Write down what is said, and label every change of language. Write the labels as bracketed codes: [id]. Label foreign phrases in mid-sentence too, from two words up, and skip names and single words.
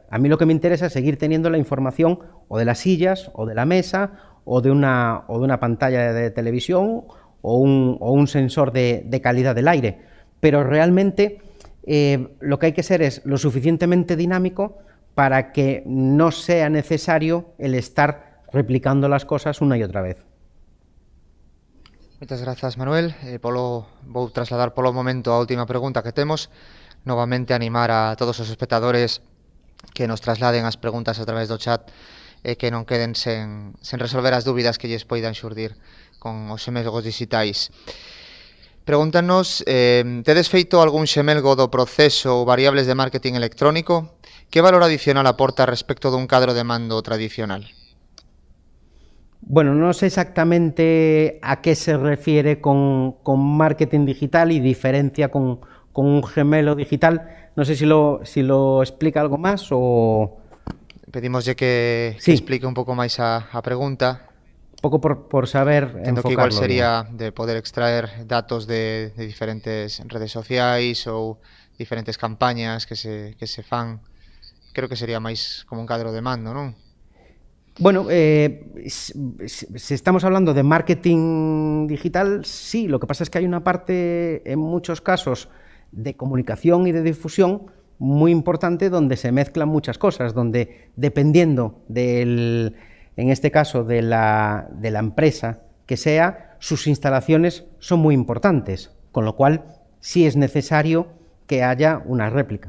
[es] A mí lo que me interesa es seguir teniendo la información o de las sillas, o de la mesa, o de una pantalla de televisión, o un sensor de calidad del aire. Pero realmente lo que hay que ser es lo suficientemente dinámico para que no sea necesario el estar replicando las cosas una y otra vez. [gl] Moitas grazas, Manuel. Vou trasladar polo momento a última pregunta que temos. Novamente animar a todos os espectadores que nos trasladen as preguntas a través do chat e que non queden sen resolver as dúbidas que lles poidan xurdir con os xemelgos digitais. Pregúntanos, tedes feito algún xemelgo do proceso ou variables de marketing electrónico? que valor adicional aporta respecto dun cadro de mando tradicional? [es] Bueno, no sé exactamente a qué se refiere con marketing digital y diferencia con un gemelo digital. No sé si lo explica algo más o... [gl] Pedimoslle que [es] Sí. [gl] explique un pouco máis a pregunta. Un pouco por saber Entendo que igual [es] enfocarlo sería bien. [gl] de poder extraer datos de diferentes redes sociais ou diferentes campañas que se fan. Creo que sería máis como un cadro de mando, non? [es] Bueno, si estamos hablando de marketing digital, sí, lo que pasa es que hay una parte, en muchos casos, de comunicación y de difusión muy importante donde se mezclan muchas cosas, donde dependiendo en este caso, de la empresa que sea, sus instalaciones son muy importantes, con lo cual sí es necesario que haya una réplica.